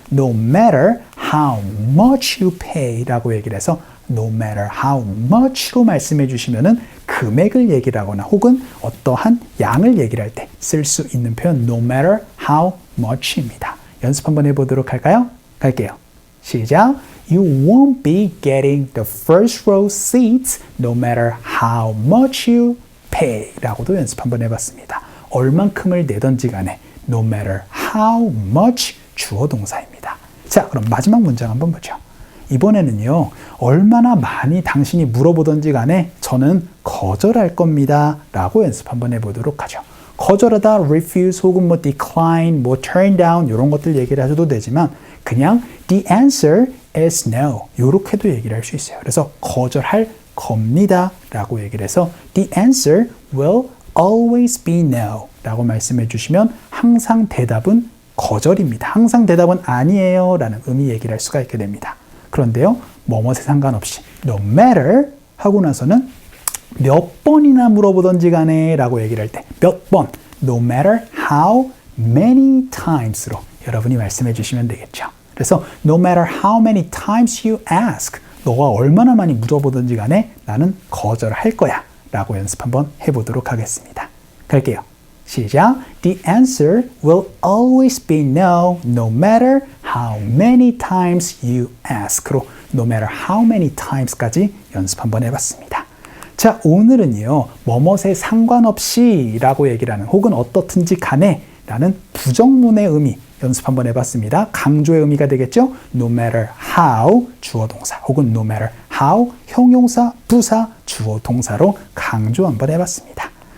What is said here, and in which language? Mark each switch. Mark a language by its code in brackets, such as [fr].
[en] No matter how much you pay [ko] 라고 얘기를 해서 [en] no matter how much로 [ko] 말씀해 주시면은 금액을 얘기를 하거나 혹은 어떠한 양을 얘기를 할 때 쓸 수 있는 표현 [en] no matter how much입니다. [ko] 연습 한번 해보도록 할까요? 갈게요. 시작. [en] You won't be getting the first row seats no matter how much you pay [ko] 라고도 연습 한번 해봤습니다. 얼만큼을 내던지 간에 [en] no matter how much [ko] 주어 동사입니다. 자, 그럼 마지막 문장 한번 보죠. 이번에는요. 얼마나 많이 당신이 물어보던지 간에 저는 거절할 겁니다 라고 연습 한번 해보도록 하죠. 거절하다 refuse 혹은 뭐 decline, 뭐 turn down 이런 것들 얘기를 하셔도 되지만 그냥 [en] the answer is no [ko] 이렇게도 얘기를 할 수 있어요. 그래서 거절할 겁니다 라고 얘기를 해서 [en] the answer will always be no [ko] 라고 말씀해 주시면 항상 대답은 거절입니다. 항상 대답은 아니에요 라는 의미 얘기를 할 수가 있게 됩니다. 그런데요. 뭐뭐에 상관없이 [en] no matter [ko] 하고 나서는 몇 번이나 물어보던지 간에 라고 얘기를 할 때 몇 번 [en] no matter how many times로 [ko] 여러분이 말씀해 주시면 되겠죠. 그래서 [en] no matter how many times you ask [ko] 너가 얼마나 많이 물어보든지 간에 나는 거절할 거야 라고 연습 한번 해보도록 하겠습니다. 갈게요. 시작. [en] The answer will always be no, no matter how many times you ask로 no matter how many times까지 [ko] 연습 한번 해봤습니다. 자, 오늘은요. 뭐뭇에 상관없이 라고 얘기를 하는 혹은 어떻든지 간에 라는 부정문의 의미 연습 한번 해봤습니다. 강조의 의미가 되겠죠. [en] No matter how [ko] 주어 동사 혹은 [en] no matter how [ko] 형용사, 부사, 주어 동사로 강조 한번 해봤습니다.